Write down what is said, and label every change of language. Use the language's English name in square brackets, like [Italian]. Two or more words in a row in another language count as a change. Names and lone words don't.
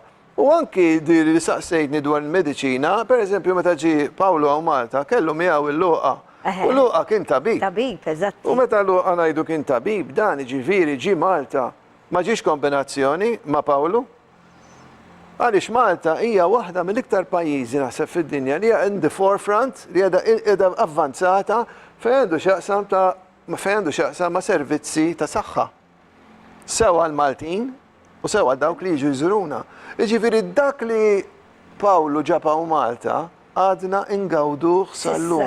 [Maltese] U anki li saqsejtni dwar il-mediċina, pereżempju meta ġie Pawlu hawn Malta kellu miegħu il-luqa. U luqa kien tabib. Tabib, eżatt. U meta luqa ngħidu kien tabib, dan ġifieri ġie Malta. Ma ġiex kombinazzjoni ma' Pawlu? Għaliex Malta hija waħda mill-iktar pajjiżi naħseb fid-dinja li hija [English] in the forefront, [Maltese] li qiegħda avvanzata fejn għandu x'jaqsam ma' servizzi ta' saħħa. Sewa l-Maltin u sewa dawk li jiġu jżuruna. Jiġifieri dak li Pawlu ġaba u Malta għadna ingawduh sal-lum.